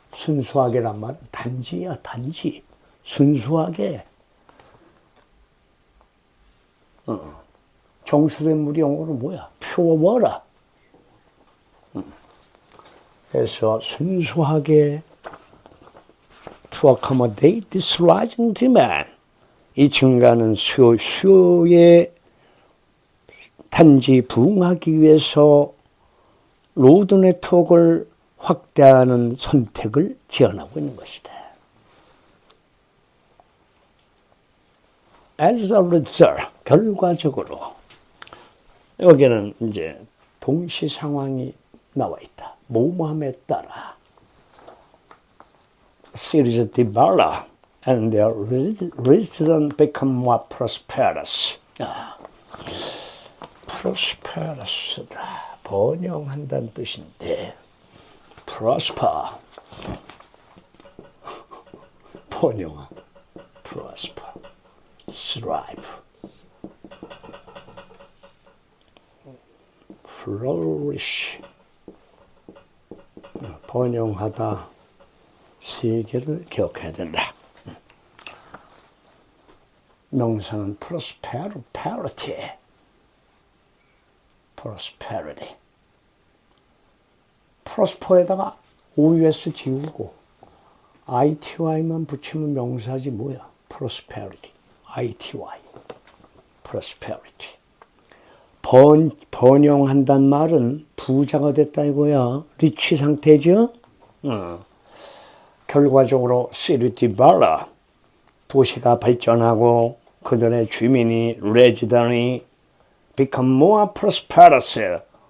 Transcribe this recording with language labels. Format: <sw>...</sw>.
<ko>순수하게란 말은 단지야, 단지. 순수하게. 정수된 물이 영어로 뭐야?</ko> <en>pure water.</en> <ko>그래서 순수하게</ko> <en>to accommodate this rising demand.</en> <ko>이 증가하는 수요에 단지 부응하기 위해서 로드 네트워크를 확대하는 선택을 제안하고 있는 것이다.</ko> <en>As a result,</en> <ko>결과적으로 여기는 이제 동시 상황이 나와 있다. 뭐뭐함에 따라</ko> <en>cities develop and their residents become more prosperous.</en> <ko>prosperous다. 번영한다는 뜻인데 prosper. 번영하다.</ko> <en>prosper. thrive. flourish.</en> <ko>번영하다. 세계를 기억해야 된다. 명사는 prosperity.</ko> <en>prosperity.</en> <ko>prosper에다가 OUS 지우고 ITY만 붙이면 명사지 뭐야?</ko> <en>prosperity. ITY. prosperity.</en> <ko>번영한단 말은 부자가 됐다 이거야. 리치 상태죠? 결과적으로</ko> <en>city develop.</en> <ko>도시가 발전하고 그들의 주민이 resident이</ko> <en>become more prosperous.</en>